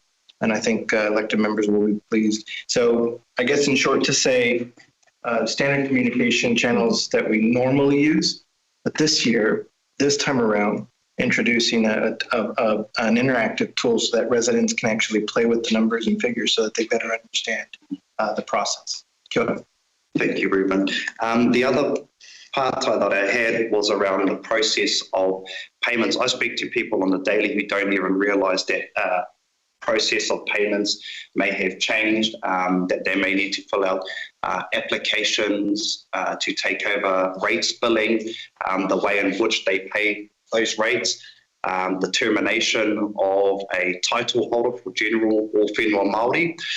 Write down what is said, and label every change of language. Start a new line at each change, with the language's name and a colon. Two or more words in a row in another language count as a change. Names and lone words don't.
English: And I think elected members will be pleased. So I guess in short to say, standard communication channels that we normally use, but this year, this time around, introducing an interactive tool so that residents can actually play with the numbers and figures so that they better understand the process.
Māori: Kia ora.
English: Thank you, Ruben. The other part that I had was around the process of payments. I speak to people on the daily who don't even realise that process of payments may have changed, that they may need to fill out applications to take over rates billing, the way in which they pay those rates, the termination of a title holder for general or
Māori: whenua Māori.